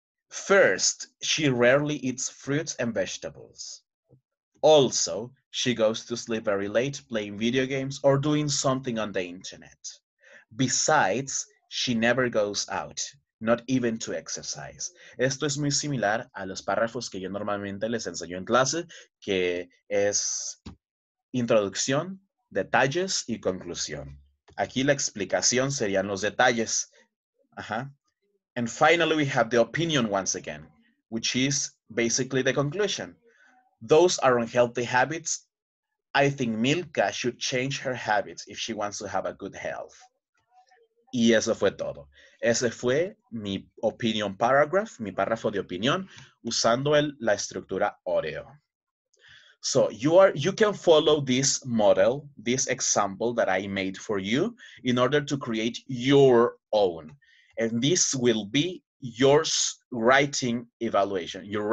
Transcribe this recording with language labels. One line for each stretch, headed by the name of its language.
English: First, she rarely eats fruits and vegetables. Also, she goes to sleep very late playing video games or doing something on the internet. Besides, she never goes out, not even to exercise.
Spanish: Esto es muy similar a los párrafos que yo normalmente les enseño en clase, que es introducción, detalles y conclusión. Aquí la explicación serían los detalles. Ajá.
English: And finally, we have the opinion once again, which is basically the conclusion. Those are unhealthy habits. I think Milka should change her habits if she wants to have a good health.
Spanish: Y eso fue todo. Ese fue mi
English: opinion paragraph,
Spanish: mi párrafo de opinión, usando la estructura Oreo.
English: So you can follow this model, this example that I made for you in order to create your own. And this will be your writing evaluation.